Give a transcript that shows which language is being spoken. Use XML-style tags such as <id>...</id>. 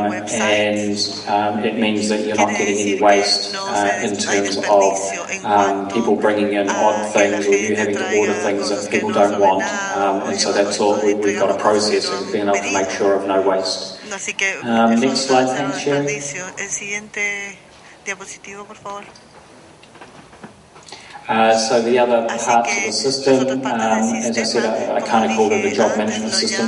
<en>and it means that you're not getting any waste in terms of people bringing in odd things or you having to order things that people don't want, and so that's all we've got a process of being able to make sure of no waste. Next slide, thanks, Sherry.</en> <es>El siguiente diapositivo, por favor.</es> <en>So the other parts of the system, as I said, I kind of call it the job management system.</en>